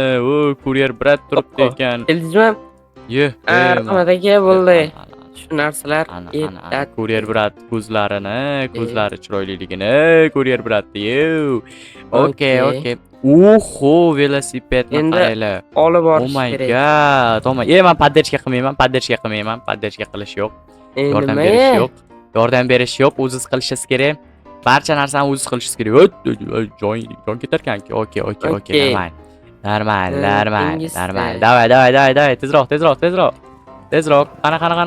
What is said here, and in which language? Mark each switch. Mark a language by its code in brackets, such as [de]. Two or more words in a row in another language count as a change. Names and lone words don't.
[uz] Kuryer brat turibdi ekan. Keldingizmi? Rahmat aka, bo'ldi. Shu narsalar kuryer brat ko'zlari chiroyliligini kuryer bratni. Okey. Oho, velosipedni qaranglar. Olib borish kerak. [en] Oh my god. [uz] Men podderchka qilish yo'q. Yordam berish yo'q, o'zingiz qilishingiz kerak. Barcha narsani o'zingiz qilishingiz kerak. Jon ketar ekan-ku. Okey, normal. Davay, tezroq. Qana.